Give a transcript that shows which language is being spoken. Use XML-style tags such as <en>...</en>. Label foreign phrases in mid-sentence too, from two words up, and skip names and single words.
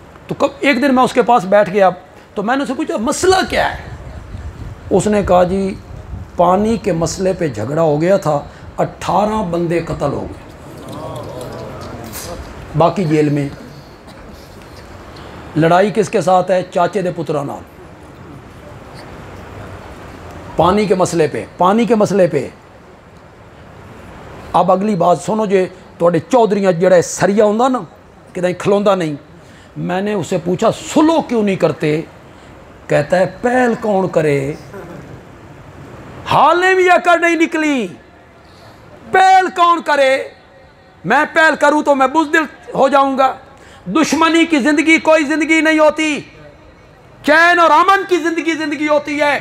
<ur>تو کب ایک دن میں اس کے پاس بیٹھ گیا, تو میں نے اسے پوچھا مسئلہ کیا ہے؟ اس نے کہا جی پانی کے مسئلے پہ جھگڑا ہو گیا تھا, 18 بندے قتل ہو گئے, باقی جیل میں. لڑائی کس کے ساتھ ہے؟</ur> <pa>چاچے دے پترا نال.</pa> <ur>پانی کے مسئلے پہ. اب اگلی بات سنو,</ur> <pa>جے تھوڑے چودھریاں جڑا سریا ہوندا نا, کدیں کھلوندا نہیں.</pa> <ur>میں نے اسے پوچھا سلو کیوں نہیں کرتے؟ کہتا ہے پہل کون کرے؟ حالیں بھی اکڑ نہیں نکلی، پہل کون کرے؟ میں پہل کروں تو میں بزدل ہو جاؤں گا۔ دشمنی کی زندگی کوئی زندگی نہیں ہوتی، چین اور امن کی زندگی ہوتی ہے۔</ur>